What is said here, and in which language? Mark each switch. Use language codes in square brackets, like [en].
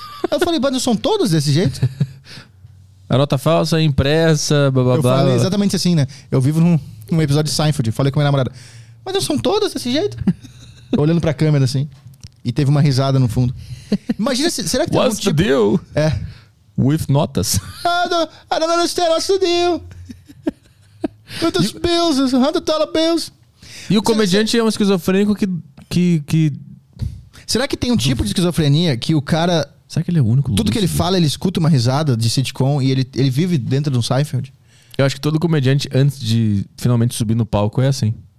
[pt] Eu falei, mas não são todas desse jeito? A nota falsa, impressa, blá blá blá. Eu falei exatamente assim, né? Eu vivo num episódio de Seinfeld. Falei com minha namorada, mas não são todas desse jeito? Olhando pra câmera assim. E teve uma risada no fundo. Imagina, será que tem [en] what's [pt] algum tipo... [en] What's the deal? [pt] É. [en] With [pt] notas. [en] I don't understand, what's the deal? With those bills, $100 bills. [pt] E o comediante é um esquizofrênico que... Será que tem um tipo de esquizofrenia que o cara... Será que ele é o único? Tudo lúcido? Que ele fala, ele escuta uma risada de sitcom e ele vive dentro de um Seinfeld? Eu acho que todo comediante, antes de finalmente subir no palco, é assim.